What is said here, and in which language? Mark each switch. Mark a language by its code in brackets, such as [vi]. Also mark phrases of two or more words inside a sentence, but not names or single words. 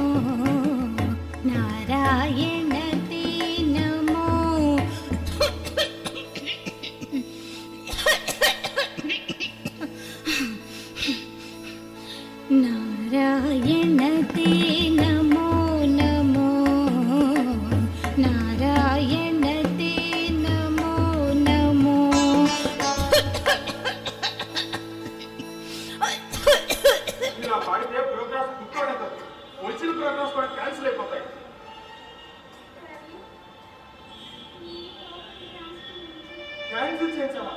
[sa] नारायण ते नमो नारायण ते नमो नमो, नारायण ते नमो नमो. [te] ఇలా పాడితే ప్రోగ్రామ్స్ బుక్ అవడం వచ్చిన ప్రోగ్రామ్స్ కూడా క్యాన్సిల్ అయిపోతాయి. క్యాన్సిల్ చేయించాలా?